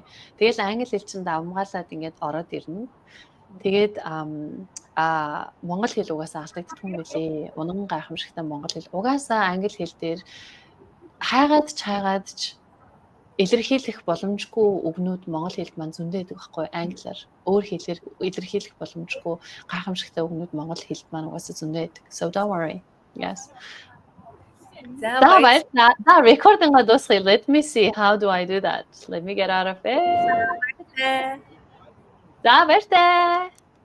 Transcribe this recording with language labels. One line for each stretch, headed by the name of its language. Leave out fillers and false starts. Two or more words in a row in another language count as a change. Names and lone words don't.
Mongolian: Тэгэл англи хэл чинь давмгаалаад ингээд ороод ирнэ. Тэгээд монгол хэл угаасаа алдагддаг юм билээ. Унган гайхамшигтай монгол хэл. Угаасаа англи хэл дээр хайгаад ч илэрхийлэх боломжгүй үгнүүд монгол хэлд маань зөндөө байдаг байхгүй англиар. Өөр хэлээр илэрхийлэх боломжгүй гайхамшигтай үгнүүд монгол хэлд маань угаасаа зөндөө байдаг.
English: So don't worry. Yes.
Mongolian: За баярлалаа. Recording дуусгая.
English: Let me see how do I do that. Let me get out of it.
Mongolian: За баярлалаа.